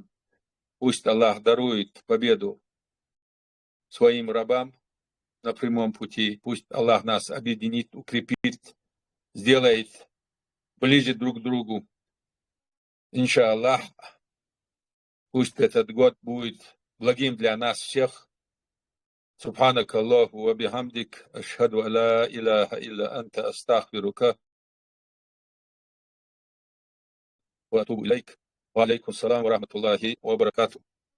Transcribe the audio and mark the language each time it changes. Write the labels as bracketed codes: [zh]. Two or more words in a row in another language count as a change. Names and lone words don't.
[ru] Пусть Аллах дарует победу своим рабам на прямом пути. Пусть Аллах нас объединит, укрепит, сделает ближе друг к другу. Иншаллах, пусть этот год будет благим для нас всех. [ar] سبحانك الله وبحمدك أشهد أن لا إله إلا أنت أستغفرك وأتوب إليك وعليكم السلام ورحمة الله وبركاته.